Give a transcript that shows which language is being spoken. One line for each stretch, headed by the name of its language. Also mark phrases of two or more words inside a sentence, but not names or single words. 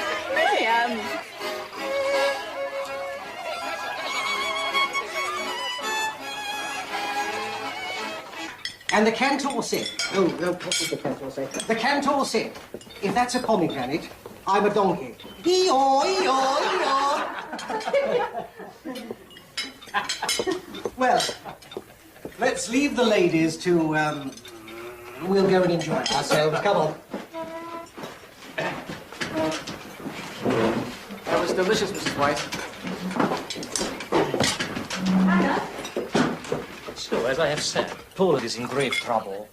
English: Miriam! And the cantor said, no, what did the cantor say? The cantor said, if that's a pomegranate, I'm a donkey. E-o, e-o, e-o. Well, let's leave the ladies to, we'll go and enjoy ourselves. Come on. That was delicious, Mrs. White. So, as I have said, Poland is in grave trouble.